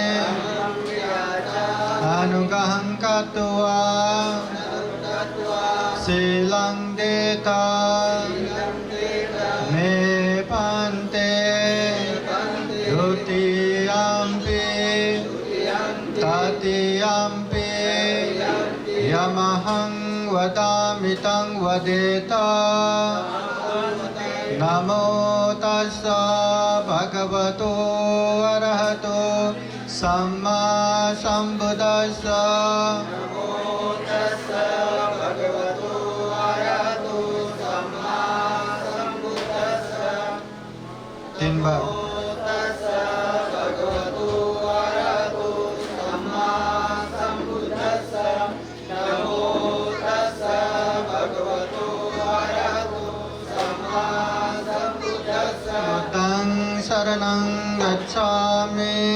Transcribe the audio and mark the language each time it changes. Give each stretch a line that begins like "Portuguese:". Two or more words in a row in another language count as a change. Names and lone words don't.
Pali: अनुग्रहं कृत्वा शीलं देता मे भन्ते द्वितीयम्पि तृतीयम्पि यमहं वदामि तं वदेत। नमो तस्स भगवतो अरहतो सम्मा संबुद्धस्स।
Hindi: तीन बार।
Pali: बुद्धं शरणं गच्छामि